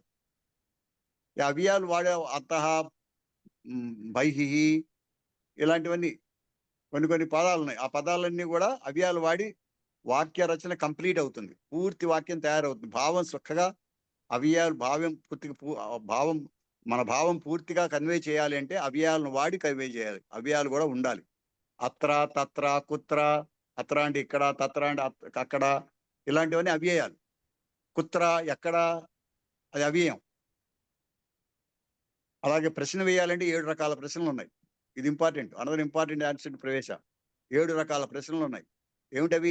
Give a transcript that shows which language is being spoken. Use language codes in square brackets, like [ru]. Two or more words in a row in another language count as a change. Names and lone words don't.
[te] ఈ అవ్యయాలు వాడే [sa] అతః, బైహి [te] ఇలాంటివన్నీ కొన్ని పదాలు ఉన్నాయి. ఆ పదాలన్నీ కూడా అవ్యయాలు వాడి వాక్య రచన కంప్లీట్ అవుతుంది, పూర్తి వాక్యం తయారవుతుంది. భావం చక్కగా అవ్యయాలు మన భావం పూర్తిగా కన్వే చేయాలి అంటే అవ్యయాలను వాడి కన్వే చేయాలి. అవ్యయాలు కూడా ఉండాలి. [sa] అత్ర, తత్ర, కుత్ర, [te] అత్ర అంటే ఇక్కడ, తత్ర అంటే అక్కడ, ఇలాంటివన్నీ అవ్యయాలు. కుత్ర ఎక్కడ, అది అవ్యయం. అలాగే ప్రశ్న వేయాలంటే 7 రకాల ప్రశ్నలు ఉన్నాయి. ఇది ఇంపార్టెంట్. [en] another important answer [te] ప్రవేశ. 7 రకాల ప్రశ్నలు ఉన్నాయి. ఏమిటవి?